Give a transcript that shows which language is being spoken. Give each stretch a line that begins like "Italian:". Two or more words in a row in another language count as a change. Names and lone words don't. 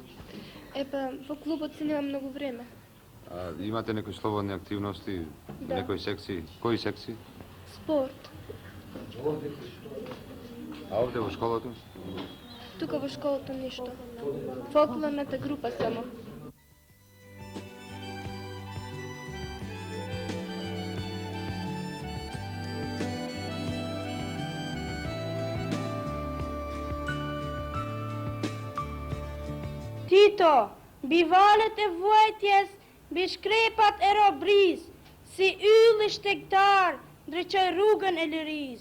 Macedonian: Епа, во клубот се нема многу време. А, имате некои слободни активности, Да. некои секции? Кои секции? Спорт. А овде во школото? Тука во школата ништо. Фолклорната група само.
Albanian: Tito, bivalet e vuajtjes mbi shkrepat e robris, si ylli shtektar ndriçoj rrugën e liris.